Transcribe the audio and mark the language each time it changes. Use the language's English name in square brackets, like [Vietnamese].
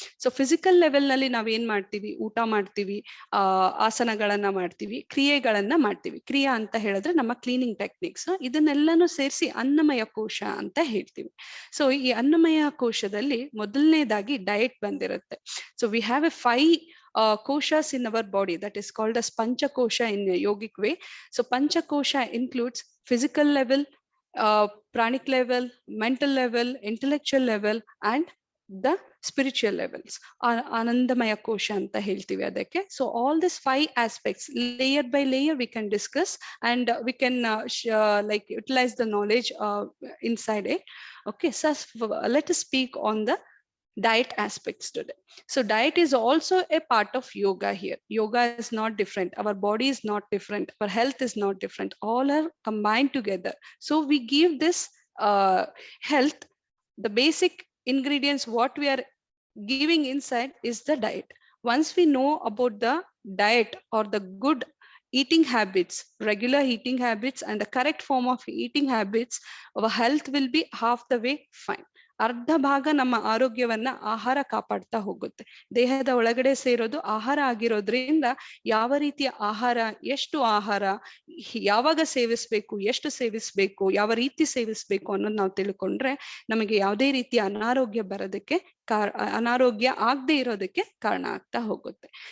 [Kannada] So physical level ನಲ್ಲಿ ನಾವ್ ಏನ್ ಮಾಡ್ತೀವಿ, ಊಟ ಮಾಡ್ತೀವಿ, ಆಸನಗಳನ್ನ ಮಾಡ್ತೀವಿ, ಕ್ರಿಯೆಗಳನ್ನ ಮಾಡ್ತೀವಿ. ಕ್ರಿಯಾ ಅಂತ ಹೇಳಿದ್ರೆ ನಮ್ಮ ಕ್ಲೀನಿಂಗ್ ಟೆಕ್ನಿಕ್ಸ್, ಇದನ್ನೆಲ್ಲಾನು ಸೇರಿಸಿ ಅನ್ನಮಯ ಕೋಶ ಅಂತ ಹೇಳ್ತೀವಿ. ಸೊ ಈ ಅನ್ನಮಯ ಕೋಶದಲ್ಲಿ ಮೊದಲನೇದಾಗಿ ಡಯಟ್ ಬಂದಿರುತ್ತೆ. [English] So we have a 5 koshas in our body, that is called as panchakosha in a yogic way. So panchakosha includes physical level, pranic level, mental level, intellectual level, and the spiritual levels. Anandamaya kosha [Kannada] anta heltivi adake. [English] So all these 5 aspects, layer by layer, we can discuss, and we can like utilize the knowledge inside it. Okay, so let us speak on the diet aspects today. So diet is also a part of yoga here. Yoga is not different. Our body is not different. Our health is not different. All are combined together. So we give this health, the basic ingredients, what we are giving inside is the diet. Once we know about the diet or the good eating habits, regular eating habits, and the correct form of eating habits, our health will be half the way fine. [Kannada] ಅರ್ಧ ಭಾಗ ನಮ್ಮ ಆರೋಗ್ಯವನ್ನ ಆಹಾರ ಕಾಪಾಡ್ತಾ ಹೋಗುತ್ತೆ. ದೇಹದ ಒಳಗಡೆ ಸೇರೋದು ಆಹಾರ ಆಗಿರೋದ್ರಿಂದ ಯಾವ ರೀತಿಯ ಆಹಾರ, ಎಷ್ಟು ಆಹಾರ, ಯಾವಾಗ ಸೇವಿಸ್ಬೇಕು, ಎಷ್ಟು ಸೇವಿಸ್ಬೇಕು, ಯಾವ ರೀತಿ ಸೇವಿಸ್ಬೇಕು ಅನ್ನೋದು ನಾವು ತಿಳ್ಕೊಂಡ್ರೆ ನಮಗೆ ಯಾವುದೇ ರೀತಿಯ ಅನಾರೋಗ್ಯ ಬರೋದಕ್ಕೆ ಅನಾರೋಗ್ಯ ಆಗದೆ ಇರೋದಕ್ಕೆ ಕಾರಣ ಆಗ್ತಾ ಹೋಗುತ್ತೆ.